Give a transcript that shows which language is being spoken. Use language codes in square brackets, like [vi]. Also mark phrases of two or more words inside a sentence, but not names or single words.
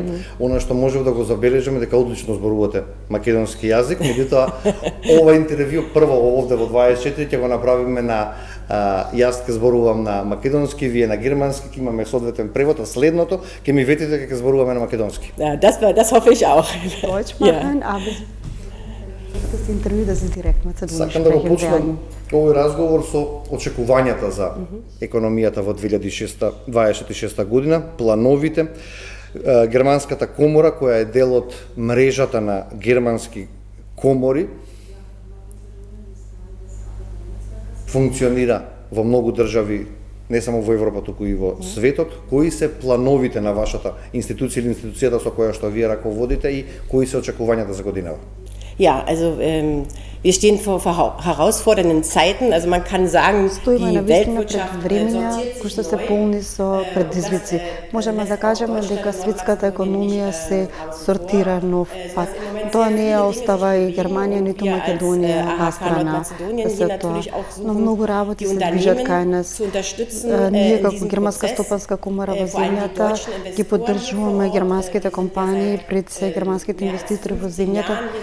[mk] Она што можев да го забележам е дека одлично зборувате македонски јазик, меѓутоа ова интервју прво овде во 24 ќе го направиме на јас ќе зборувам на македонски, вие на германски, ќе имаме соодветен превод, а следното ќе ми ветите дека ќе зборуваме на македонски. [de] Ja, das hoffe ich auch. Deutsch machen, aber das Interview das ist direkt mit der [mk] Сакам да го почнам овој разговор со очекувањата за економијата во 2026 година, плановите, Германската комора која е дел од мрежата на германски комори функционира во многу држави, не само во Европа, туку и во светот. Кои се плановите на вашата институција или институцијата со која што вие раководите и кои се очекувањата за годинава? [de] Ja, also wir stehen vor herausfordernden Zeiten. Also man kann sagen, die Weltwirtschaft [mk] кои што се полни со предизвици. Можеме да кажеме дека светската економија се сортира нов пат. Тоа не ја остава и Германија, ниту Македонија настрана за тоа. Но многу работи се движат кај нас. Ние како Германска стопанска комора во земјата ги поддржуваме германските компании пред се германските инвеститори во земјата.